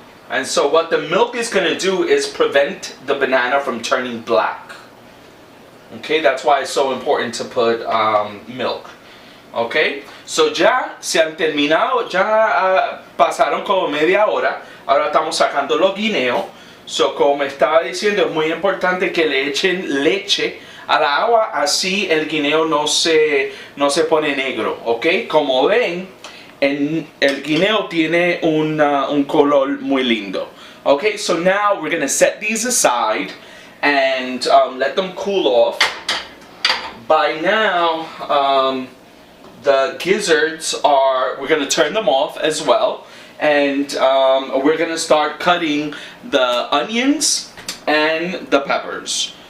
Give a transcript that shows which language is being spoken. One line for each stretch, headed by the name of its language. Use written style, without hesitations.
English: And so what the milk is going to do is prevent the banana from turning black. Okay, that's why it's so important to put milk.
Spanish: Okay, so ya se han terminado, ya pasaron como media hora. Ahora estamos sacando los guineos. So como estaba diciendo, es muy importante que le echen leche a la agua, así el guineo no se pone negro. Ok, como ven, el guineo tiene un color muy lindo.
English: Okay, so now we're gonna set these aside and let them cool off. By now, the gizzards we're going to turn them off as well, and we're going to start cutting the onions and the peppers.